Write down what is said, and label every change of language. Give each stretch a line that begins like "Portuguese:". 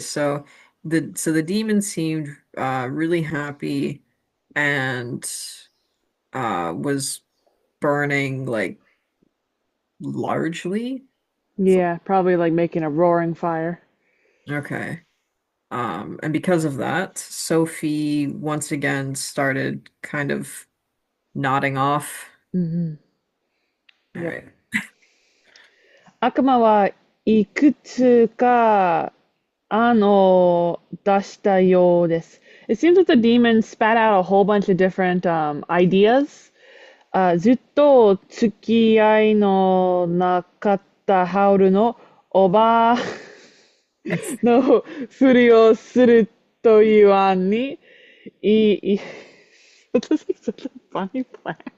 English: So the demon seemed really happy and was burning like largely. So, Yeah. Probably like making a roaring fire. okay. And because of that, Sophie once again started kind of nodding off. Mm-hmm. All Yep. right.
Japanese: 悪魔はいくつか出したようです。
English: It seems that the demon spat out a whole bunch of different ideas.
Japanese: ずっと付き合いのなかったハウルのおばあのふりをするという案に、
English: This is such a funny plan.